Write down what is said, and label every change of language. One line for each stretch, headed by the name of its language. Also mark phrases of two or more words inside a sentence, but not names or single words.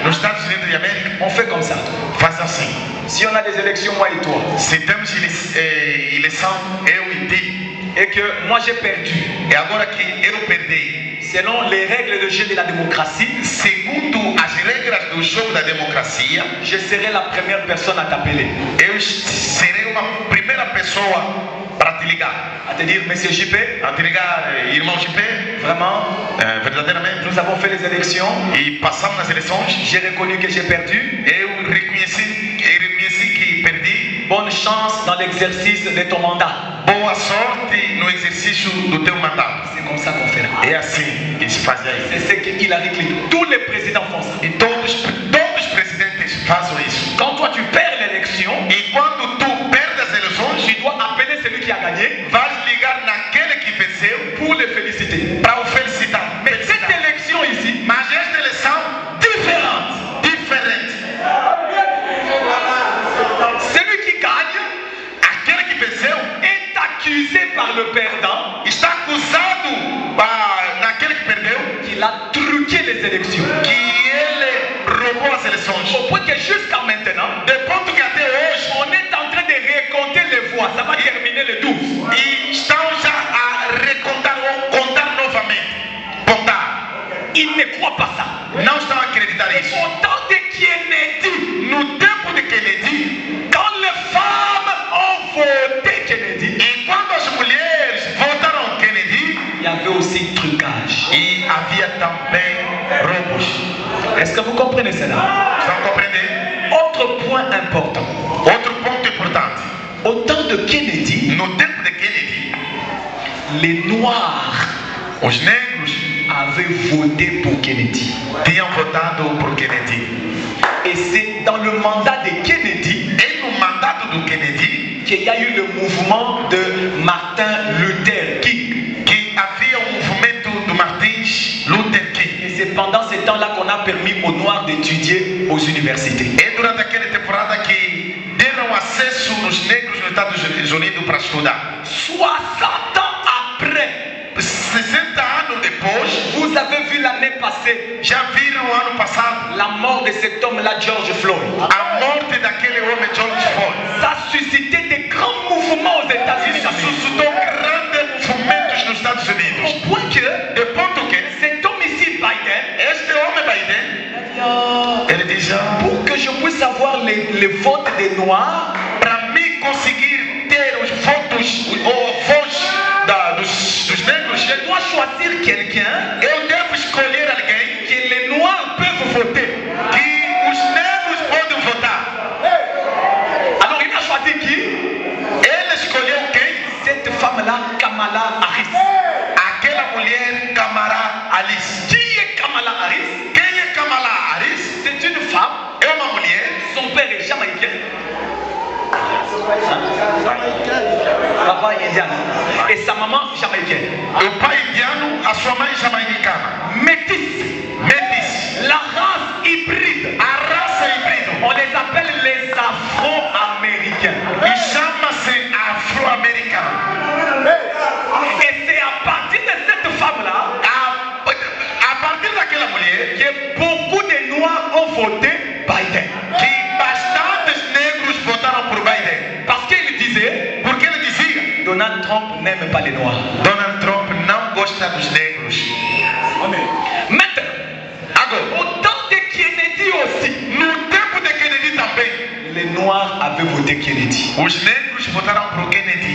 Portuguese: Nos Estados Unidos de América,
French: on fait comme ça.
Portuguese: faz assim.
French: Si on a des élections, moi et toi,
Portuguese: Se temos eleição, eu e ti,
French: et que moi j'ai perdu,
Portuguese: e agora que eu perdi,
French: selon les règles de jeu de la démocratie,
Portuguese: segundo as regras do jogo da democracia,
French: je serai la première personne à t'appeler,
Portuguese: eu serei uma primeira pessoa para te ligar.
French: à te dire, Monsieur JP,
Portuguese: A te ligar, irmão JP,
French: vraiment,
Portuguese: verdadeiramente,
French: nous avons fait les élections,
Portuguese: e passamos nas eleições,
French: j'ai reconnu que j'ai perdu.
Portuguese: eu reconheci que perdi.
French: Bonne chance dans l'exercice de ton mandat.
Portuguese: Boa sorte no exercício do teu mandato.
French: C'est comme ça qu'on fait là.
Portuguese: É assim que se faz aí.
French: C'est ce que Hillary Clinton, tous les présidents font ça.
Portuguese: E todos os presidentes fazem isso.
French: Quand toi tu perds l'élection,
Portuguese: E quando tu perdes as eleições,
French: tu dois appeler celui qui a gagné
Portuguese: vais ligar naquele que venceu
French: pour le féliciter.
Portuguese: para o felicitar.
French: Mais cette élection ici,
Portuguese: Mas esta eleição
French: différente.
Portuguese: diferente.
French: Celui qui gagne
Portuguese: Aquele que venceu
French: est accusé par le perdant
Portuguese: está acusado naquele que perdeu
French: qu'il a truqué les élections.
Portuguese: que ele roubou as eleições.
French: Au point que jusqu'à maintenant,
Portuguese: De ponto que até hoje
French: on est en train de récompter les voix. Ça va terminer le 12.
Portuguese: e estão já a recontar ou contar novamente. Contar.
French: Ils ne croient pas ça.
Portuguese: Não estão a acreditar isso.
French: Au temps de Kennedy,
Portuguese: No tempo de Kennedy,
French: quand les femmes ont voté Kennedy,
Portuguese: e quando as mulheres votaram Kennedy,
French: il y avait aussi trucage.
Portuguese: e havia também roubos.
French: Est-ce que vous comprenez cela?
Portuguese: Estão a compreender?
French: Autre point important.
Portuguese: Outro ponto importante.
French: Au temps de Kennedy,
Portuguese: No tempo de Kennedy,
French: les Noirs
Portuguese: os negros
French: avaient voté pour Kennedy.
Portuguese: tinham votado por Kennedy.
French: Et c'est dans le mandat de Kennedy
Portuguese: E no mandato do Kennedy,
French: qu'il y a eu le mouvement de Martin Luther King.
Portuguese: que havia movimento do Martin Luther
French: Et
Portuguese: King.
French: c'est pendant ce temps-là qu'on a permis aux Noirs d'étudier aux universités.
Portuguese: É durante aquela temporada que deram acesso nos negros nos Estados Unidos para estudar.
French: 60 ans après,
Portuguese: 60 anos depois,
French: vous avez vu l'année passée
Portuguese: já viram ano passado
French: la mort de cet homme-là, George Floyd.
Portuguese: a morte daquele homem George Floyd.
French: Ça a suscité des grands mouvements aux États-Unis
Portuguese: Isso
French: d'Amérique.
Portuguese: suscitou grandes movimentos nos Estados Unidos.
French: Au point que
Portuguese: De ponto que
French: cet homme ici, Biden,
Portuguese: este homem Biden, ele diz,
French: pour que je puisse avoir les votes des Noirs,
Portuguese: para mim conseguir ter os votos ou a voz dos negros,
French: je dois choisir quelqu'un
Portuguese: eu devo escolher alguém
French: que les Noirs peuvent voter.
Portuguese: que os negros podem votar.
French: Alors il a choisi qui?
Portuguese: Ele escolheu quem?
French: Cette femme-là, Kamala Harris.
Portuguese: Aquela mulher Kamala Harris.
French: Qui est Kamala Harris?
Portuguese: Quem é Kamala Harris?
French: C'est une femme.
Portuguese: É uma mulher.
French: Son père est jamaïcain. Papa est indien. Et sa maman jamaïcaine.
Portuguese: O pai indiano, a sua mãe jamaicana.
French: Métis.
Portuguese: Métis.
French: La race hybride.
Portuguese: A raça híbrida.
French: On les appelle les Afro-Américains.
Portuguese: E chama-se afro-americano.
French: Et c'est à partir de cette femme-là
Portuguese: A partir daquela mulher
French: que beaucoup de Noirs ont voté Biden.
Portuguese: que bastantes negros votaram por Biden.
French: Parce qu'il disait,
Portuguese: Porque ele dizia,
French: Donald Trump n'aime pas les Noirs.
Portuguese: Donald Trump não gosta dos negros.
French: Maintenant,
Portuguese: Agora,
French: au temps de Kennedy aussi,
Portuguese: no tempo de Kennedy também,
French: les Noirs avaient voté Kennedy.
Portuguese: os negros votaram por Kennedy.